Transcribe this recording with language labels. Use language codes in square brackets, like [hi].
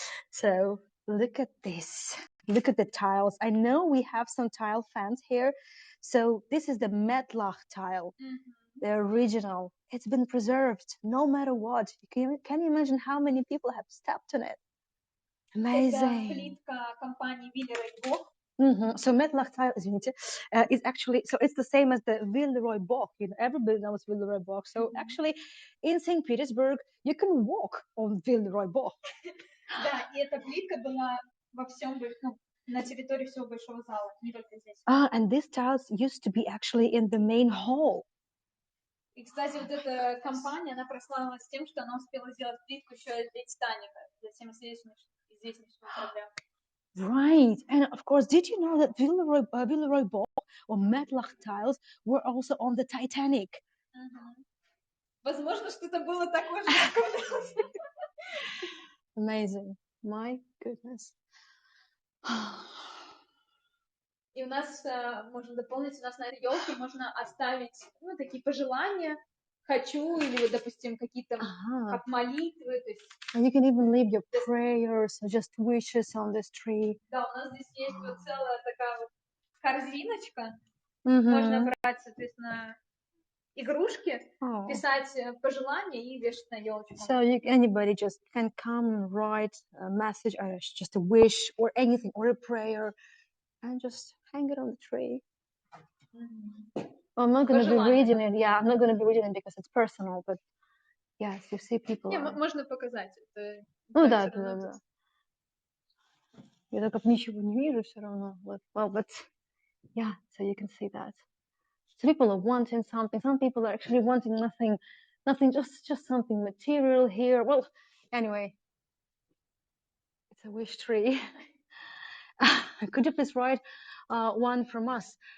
[en] So, look at this. Look at the tiles. I know we have some tile fans here. So, this is the Medlach tile, the original. It's been preserved no matter what. Can you imagine how many people have stepped on it? Amazing. [ru] Это плитка компании Виллера и Бох. [en] So Medlach tile, [ru] извините, [en] is actually, so it's the same as the Villeroy Boch. You know, everybody knows Villeroy Boch. So actually, in Saint Petersburg, you can walk on Villeroy Boch. [ru] Да, и эта плитка была во всем, ну, на территории всего большого зала, не только здесь. [en] And these tiles used to be actually in the main hall. [ru] И, кстати, вот эта компания, она прославилась тем, что она успела сделать плитку еще для Титаника, для всем известнейшего корабля. [en] Right, and of course, did you know that Villeroy Boch or Medlach tiles were also on the Titanic? [ru] Возможно, что-то было такое же, как у нас. [en] Amazing, my goodness. [ru] И у нас, можно дополнить, у нас на этой елке можно оставить, ну, такие пожелания, хочу, или, вот, допустим, какие-то как молитвы, то есть... [en] And you can even leave your prayers or just wishes on this tree. [ru] Да, у нас здесь есть вот целая такая вот корзиночка, можно брать, соответственно, игрушки, писать пожелания и вешать на елочку. [en] So anybody just can come and write a message or just a wish or anything or a prayer and just hang it on the tree. Well, I'm not going to be reading it. Yeah, I'm not going to be reading it because it's personal, but yes, you see people. [ru] Не, можно показать. Это, ну да. Я так как ничего не вижу все равно. [en] Well, but yeah, so you can see that. So people are wanting something. Some people are actually wanting nothing, just something material here. Well, anyway, it's a wish tree. Could you please write one from us?